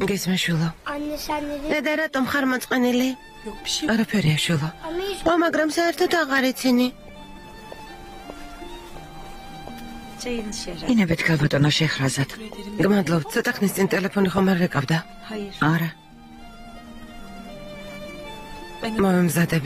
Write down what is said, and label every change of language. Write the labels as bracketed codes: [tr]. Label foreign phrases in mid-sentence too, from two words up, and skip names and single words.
[ka] გესმაშვილო. [tr] Anne sen nereye? [ka] დედა რატომ ხარ მოწყენილი? [tr] Yok bir şey. [ka] არაფერია შვილო. მაგრამ საერთოდ აღარ იცინი. ინებეთ გაბატონო შეხრაზად. გმადლობთ, ცოტა ხნის წინ ტელეფონი ხომ არ ეკავდა? არა. მომემზადები.